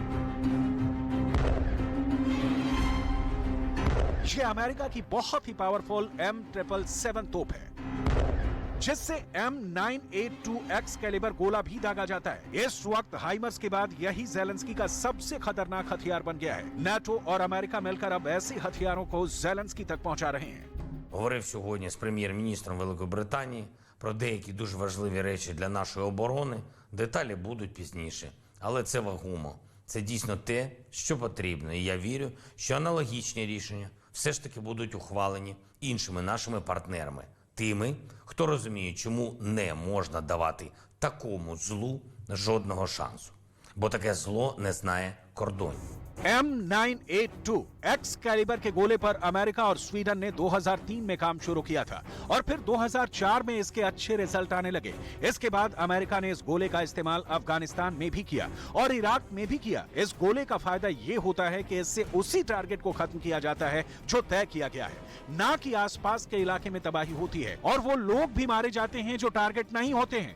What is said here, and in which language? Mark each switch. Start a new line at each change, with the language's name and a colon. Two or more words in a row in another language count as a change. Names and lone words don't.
Hindi: ये अमेरिका की बहुत ही पावरफुल M777 तोप है, जिससे M982 एक्स कैलिबर गोला भी दागा जाता है। इस वक्त हाइमर्स के बाद यही ज़ेलेंस्की का सबसे खतरनाक हथियार बन गया है। नाटो और अमेरिका मिलकर अब ऐसे हथियारों को ज़ेलेंस्की तक पहुंचा रहे हैं।
Ukrainian: Говорив сьогодні з прем'єр-міністром Великої Британії про деякі дуже важливі речі для нашої оборони. Деталі будуть пізніше, але це вагомо. Це дійсно те, що потрібно. І я вірю, що аналогічні рішення все ж таки будуть ухвалені іншими нашими партнерами. Тими, хто розуміє, чому не можна давати такому злу жодного шансу. Бо таке зло не знає кордонів.
Hindi: M982 एक्स कैलिबर के गोले पर अमेरिका और स्वीडन ने 2003 में काम शुरू किया था और फिर 2004 में इसके अच्छे रिजल्ट आने लगे। इसके बाद अमेरिका ने इस गोले का इस्तेमाल अफगानिस्तान में भी किया और इराक में भी किया। इस गोले का फायदा ये होता है कि इससे उसी टारगेट को खत्म किया जाता है जो तय किया गया है, ना कि आसपास के इलाके में तबाही होती है और वो लोग भी मारे जाते हैं जो टारगेट नहीं होते हैं।